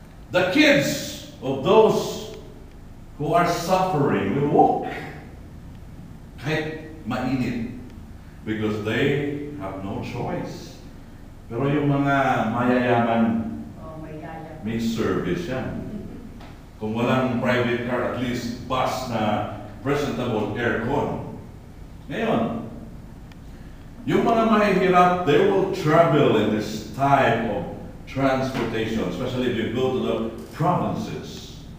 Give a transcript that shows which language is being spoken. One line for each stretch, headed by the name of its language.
English: The kids of those who are suffering will walk.
Filipino: Kahit mainit.
English: Because they have no choice.
Filipino: Pero yung mga mayayaman,
English: Oh my God.
Filipino: may service yan. Kung walang private car, at least bus na presentable aircon. Ngayon, yung mga mahihirap,
English: they will travel in this type of transportation, especially if you go to the provinces.